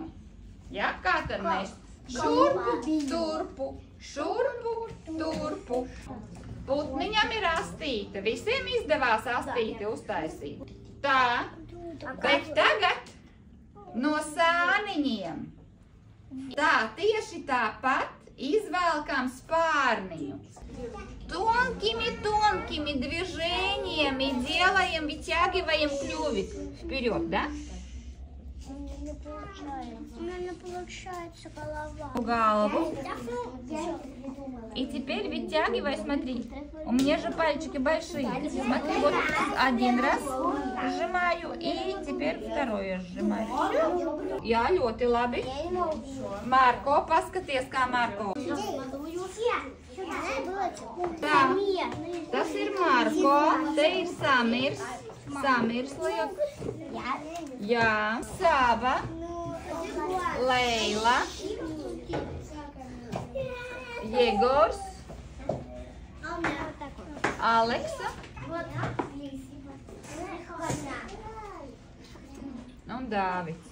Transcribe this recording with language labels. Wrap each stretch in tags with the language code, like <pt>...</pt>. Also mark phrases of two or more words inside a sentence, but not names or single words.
<lv>Ja, kā tad mēs šurpu, turpu. Putniņam ir astīte. Visiem izdevās astīti uztaisīt. Tā, bet tagad no sāniņiem. Tā, tieši tāpat izvelkam spārniņu.</lv> <ru>Тонкими движениями делаем, вытягиваем клювик вперед, да? У меня получается голова. Голову. И теперь вытягивай, смотри. У меня же пальчики большие. Смотри, вот один раз сжимаю и теперь второе сжимаю.</ru> <lv>Jā, ļoti labi. Marko, paskaties, kā Marko. Tā, tas ir Marko, te ir Samirs liek. Jā, Sava, Leila, Jegors, Aleksa un Dāvids.</lv>